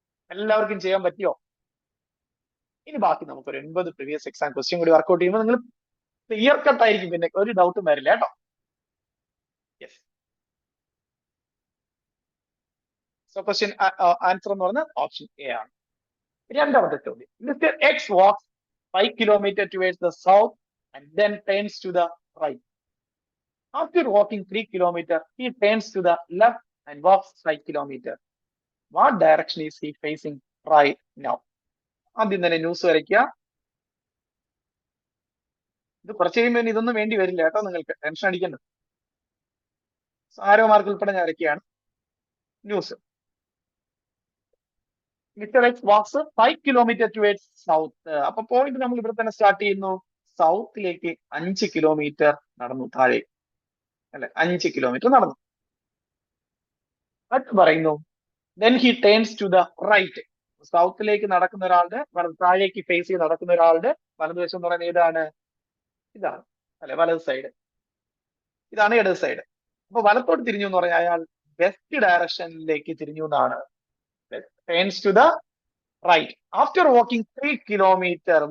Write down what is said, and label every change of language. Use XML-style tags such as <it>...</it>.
<ml>എല്ലാവർക്കും ചെയ്യാൻ പറ്റിയോ? ഇനി ബാക്കി നമുക്കൊരു 80 പ്രീവിയസ് എക്സാം ക്വസ്റ്റ്യൻ കൂടി വർക്ക്ഔട്ട് ചെയ്യുമ്പോൾ നിങ്ങൾ ക്ലിയർ കട്ട് ആയിരിക്കും, പിന്നെ ഒരു ഡൗട്ടും വരില്ല കേട്ടോ. യെസ്. സോ ക്വസ്റ്റ്യൻ ആൻസർ എന്ന് പറയുന്നത് ഓപ്ഷൻ എ ആണ്. രണ്ടാമത്തെ ചോദ്യം,</ml> <en>Mister X walks 5 kilometers towards the south and then turns to the right. After walking 3 kilometers, he turns to the left and walks 5 kilometers. What direction is he facing right now?</en> <ml>ആദ്യം തന്നെ news വരയ്ക്കുക. ഇത് കുറച്ച് കഴിയുമ്പോൾ ഇതൊന്നും വേണ്ടി വരില്ല കേട്ടോ, നിങ്ങൾക്ക് ടെൻഷൻ അടിക്കണ്ട. ആരോ മാർക്ക് ഉൾപ്പെടെ ഞാൻ വരയ്ക്കുകയാണ്. News.</ml> <en>Mister X walks 5 kilometers towards south.</en> <ml>അപ്പൊ പോയിന്റ് നമ്മൾ ഇവിടെ തന്നെ സ്റ്റാർട്ട് ചെയ്യുന്നു. സൗത്തിലേക്ക് 5 കിലോമീറ്റർ നടന്നു താഴെ, അല്ലെ 5 കിലോമീറ്റർ നടന്നു. അടുത്ത് പറയുന്നു</ml> <en>then he turns to the right.</en> <ml>സൗത്തിലേക്ക് നടക്കുന്ന ഒരാളുടെ താഴേക്ക് ഫേസ് ചെയ്ത് നടക്കുന്ന ഒരാളുടെ വലതുവശം എന്ന് പറയുന്നത് ഏതാണ്? ഇതാണ്, അല്ലെ വലത് സൈഡ്. ഇതാണ് ഇടത് സൈഡ്. അപ്പൊ വലത്തോട്ട് തിരിഞ്ഞു എന്ന് പറഞ്ഞാൽ അയാൾ വെസ്റ്റ് ഡയറക്ഷനിലേക്ക് തിരിഞ്ഞു എന്നാണ്.</ml> <en>Turns to the right after walking 3 kilometre.</en>